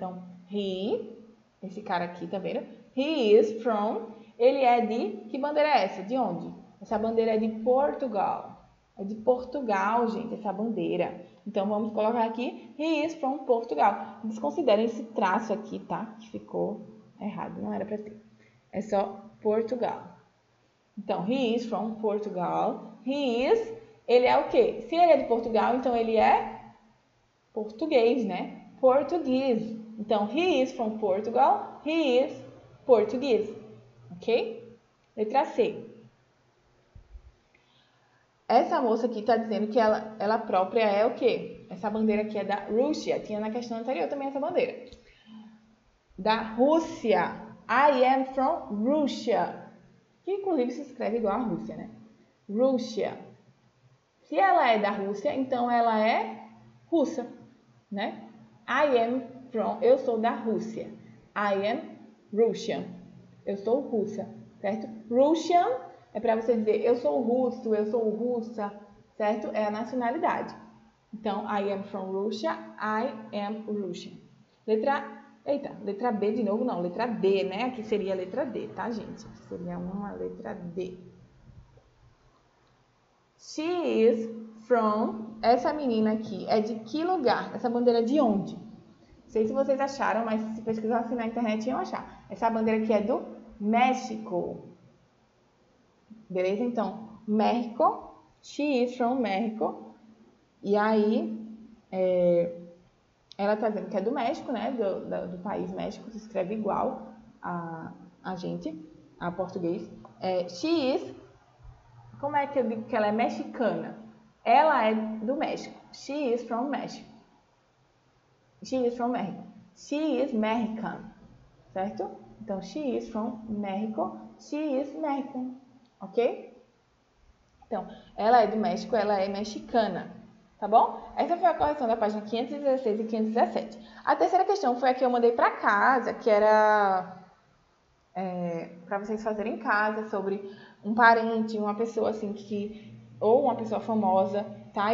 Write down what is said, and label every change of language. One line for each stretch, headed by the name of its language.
Portuguese: Então, he, esse cara aqui, tá vendo?
English: He is from,
Portuguese: ele é de, que bandeira é essa? De onde? Essa bandeira é de Portugal. É de Portugal, gente, essa bandeira. Então, vamos colocar aqui,
English: he is from Portugal.
Portuguese: Desconsiderem esse traço aqui, tá? Que ficou errado, não era para ter. É só Portugal.
English: Então, he is from Portugal. He is,
Portuguese: ele é o quê? Se ele é de Portugal, então ele é português, né? Português.
English: Então, he is from Portugal. He is
Portuguese: português. Ok? Letra C. Essa moça aqui está dizendo que ela própria é o quê? Essa bandeira aqui é da Rússia. Tinha na questão anterior também essa bandeira. Da Rússia.
English: I am from Russia.
Portuguese: Que inclusive se escreve igual a Rússia, né? Rússia. Se ela é da Rússia, então ela é russa, né?
English: I am from,
Portuguese: eu sou da Rússia.
English: I am Russian.
Portuguese: Eu sou russa, certo? Russian é para você dizer eu sou russo, eu sou russa, certo? É a nacionalidade.
English: Então, I am from Russia, I am Russian.
Portuguese: Letra B de novo, não, letra D, né? Aqui seria a letra D, tá, gente? Aqui seria uma letra D.
English: She is from,
Portuguese: essa menina aqui, é de que lugar? Essa bandeira é de onde? Não sei se vocês acharam, mas se pesquisassem na internet iam achar. Essa bandeira aqui é do México. Beleza?
English: Então, México, she is from México.
Portuguese: E aí, ela tá dizendo que é do México, né? Do país México, se escreve igual a gente, a português.
English: She is,
Portuguese: como é que eu digo que ela é mexicana? Ela é do México.
English: She is from México. She is from México. She is Mexican. Certo? Então, she is from México. She is Mexican. Ok?
Portuguese: Então, ela é do México, ela é mexicana. Tá bom? Essa foi a correção da página 516 e 517. A terceira questão foi a que eu mandei para casa, que era para vocês fazerem em casa, sobre um parente, uma pessoa assim ou uma pessoa famosa, tá?